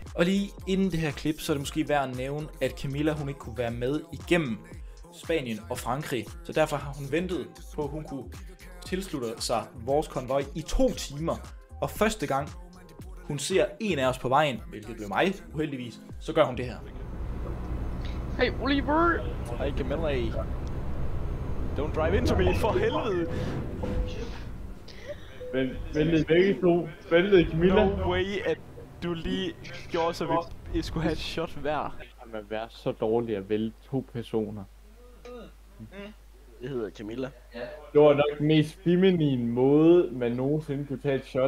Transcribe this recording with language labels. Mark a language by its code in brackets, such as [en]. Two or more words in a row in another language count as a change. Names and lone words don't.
[da] Og lige inden det her klip, så er det måske værd at nævne, at Camilla hun ikke kunne være med igennem Spanien og Frankrig. Så derfor har hun ventet på, at hun kunne tilslutte sig vores konvoj i 2 timer. Og første gang hun ser en af os på vejen, hvilket blev mig uheldigvis, så gør hun det her. Hey Oliver! Hej Camilla. [en] Don't drive into me, [da] for helvede! Væltede begge to. Væltede Camilla. [en] No way, [da] at du lige gjorde, så vi skulle have et shot hver. Man være så dårlig at vælge 2 personer. Det hedder Camilla. Det var nok den mest feminine måde, man nogensinde kunne tage et shot.